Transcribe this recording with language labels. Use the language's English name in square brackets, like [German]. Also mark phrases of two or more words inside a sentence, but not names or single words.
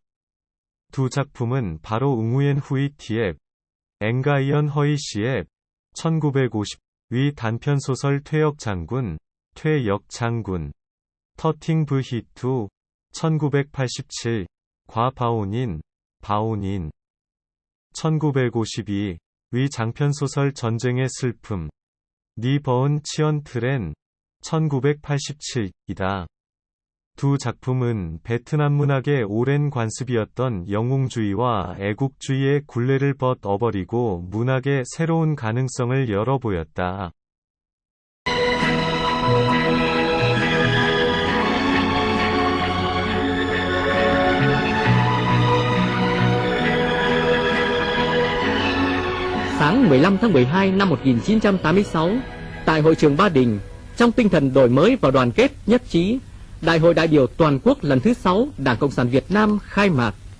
[Korean] 두 작품은 바로 응우옌 후이 티앱, 엥가이언 허이 시앱, 1950위 단편소설 퇴역장군, 퇴역장군, 터팅 브히투, 1987, 과 바오닌, 바오닌, 1952, 위 장편소설 전쟁의 슬픔, 니 버은 치언 트렌, 1987이다. 두 작품은 베트남 문학의 오랜 관습이었던 영웅주의와 애국주의의 굴레를 벗어버리고 문학의 새로운 가능성을 열어보였다. [Vietnamese] Sáng 15 tháng 12 năm 1986, tại hội trường Ba Đình, trong tinh thần đổi mới và đoàn kết nhất trí, Đại hội đại biểu toàn quốc lần thứ 6 Đảng Cộng sản Việt Nam khai mạc.